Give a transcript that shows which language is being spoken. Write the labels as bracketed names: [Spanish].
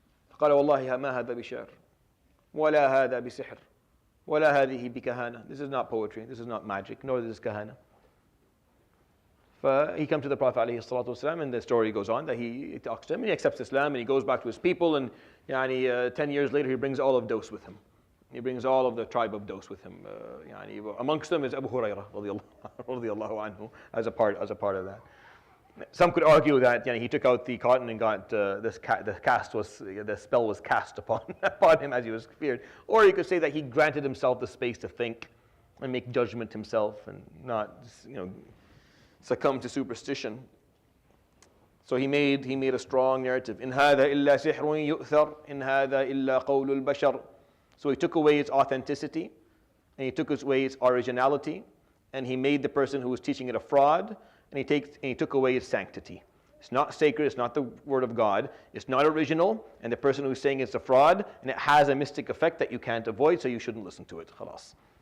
[Arabic] فقال والله ما هذا بشعر ولا هذا بسحر ولا هذه بكهانة. [English] This is not poetry, this is not magic, nor is this kahana. He comes to the Prophet ﷺ, and the story goes on that he talks to him and he accepts Islam and he goes back to his people, and 10 years later he brings all of Dos with him. He brings all of the tribe of Dos with him. Amongst them is Abu Hurairah radiallahu anhu as a part of that. Some could argue that he took out the cotton and got the spell was cast upon him as he was feared. Or you could say that he granted himself the space to think and make judgment himself and not succumb to superstition. So he made a strong narrative. [Arabic] In هذا إلا سحر يؤثر إن هذا إلا قول البشر. [English] So he took away its authenticity, and he took away its originality, and he made the person who was teaching it a fraud, and he took away its sanctity. It's not sacred, it's not the word of God, it's not original, and the person who's saying it's a fraud, and it has a mystic effect that you can't avoid, so you shouldn't listen to it. Khalas.